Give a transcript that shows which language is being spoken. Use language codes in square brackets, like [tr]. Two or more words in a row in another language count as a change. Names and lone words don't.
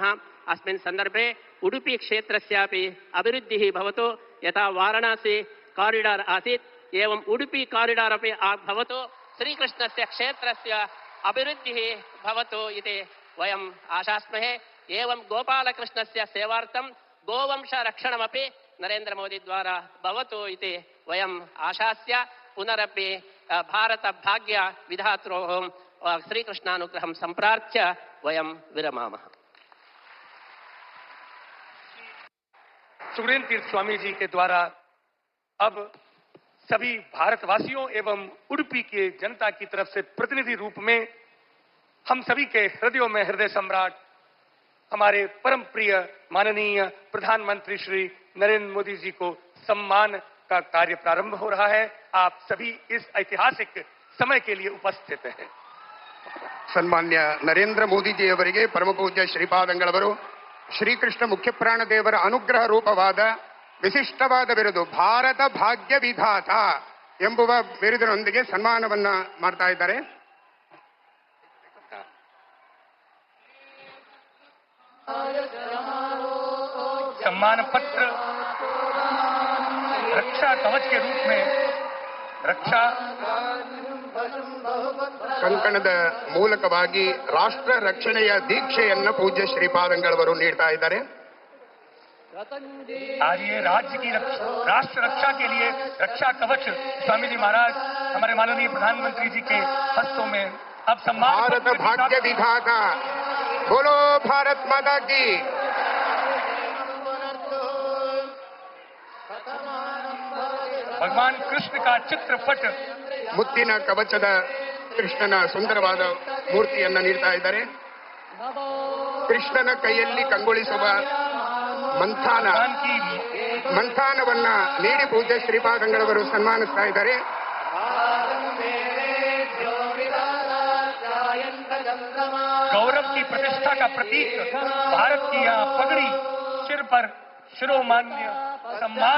[sa] अस्मिन् सन्दर्भे उडुपी क्षेत्रस्यापि अभिवृद्धिः भवतु, यथा वाराणसी कारिडार् आसीत् एवं उडुपी कारिडार् अपि भवतु, श्रीकृष्णस्य क्षेत्रस्य अभिवृद्धिः भवतु इति वयम् आशास्महे। एवं गोपालकृष्णस्य सेवार्थं गोवंश रक्षणमपि नरेंद्र मोदी द्वारा भवतु इति वयम् आशास्य पुनरपि भारत भाग्य विधात्रोः श्रीकृष्णानुग्रहं संप्रार्थ्य वयं विरमामः। [hi] सुरेंद्र तीर्थ स्वामी जी के द्वारा अब सभी भारतवासियों एवं उडुपी के जनता की तरफ से प्रतिनिधि रूप में हम सभी के हृदयों में हृदय सम्राट हमारे परम प्रिय माननीय प्रधानमंत्री श्री नरेंद्र मोदी जी को सम्मान का कार्य प्रारंभ हो रहा है। आप सभी इस ऐतिहासिक समय के लिए उपस्थित हैं। [kn] सन्मान्य नरेंद्र मोदी जी ಅವರಿಗೆ ಪರಮ ಪೂಜ್ಯ ಶ್ರೀಪಾದಂಗಳವರು ಶ್ರೀಕೃಷ್ಣ ಮುಖ್ಯಪ್ರಾಣ ದೇವರ ಅನುಗ್ರಹ ರೂಪವಾದ ವಿಶಿಷ್ಟವಾದ ಬಿರುದು ಭಾರತ ಭಾಗ್ಯ ವಿಧಾತ ಎಂಬುವ ಬಿರುದಿನೊಂದಿಗೆ ಸನ್ಮಾನವನ್ನ ಮಾಡ್ತಾ ಇದ್ದಾರೆ। [hi] सम्मान पत्र रक्षा कवच के रूप में रक्षा [kn] ಕಂಕಣದ ಮೂಲಕವಾಗಿ ರಾಷ್ಟ್ರ ರಕ್ಷಣೆಯ ದೀಕ್ಷೆಯನ್ನು ಪೂಜ್ಯ ಶ್ರೀಪಾದಂಗಳವರು ನೀಡ್ತಾ ಇದ್ದಾರೆ। [hi] आज ये राज्य की राष्ट्र रक्षा के लिए रक्षा कवच स्वामी जी महाराज हमारे माननीय प्रधानमंत्री जी के हस्तों में अब सम्मान भारत भाग्य विधाता बोलो भारत माता की। भगवान कृष्ण का चित्रपट [kn] ಮುತ್ತಿನ ಕವಚದ ಕೃಷ್ಣನ ಸುಂದರವಾದ ಮೂರ್ತಿಯನ್ನು ನೀಡ್ತಾ ಇದ್ದಾರೆ। ಕೃಷ್ಣನ ಕೈಯಲ್ಲಿ ಕಂಗೊಳಿಸುವ ಮಂಥಾನವನ್ನ ನೀಡಿ ಪೂಜ್ಯ ಶ್ರೀಪಾದಂಗಳವರು ಸನ್ಮಾನಿಸ್ತಾ ಇದ್ದಾರೆ। [hi] गौरव की प्रतिष्ठा का प्रतीक भारत की यहाँ पगड़ी सिर पर [kn] ಶಿರೋಮಾನ್ಯ ಸಮ್ಮಾನ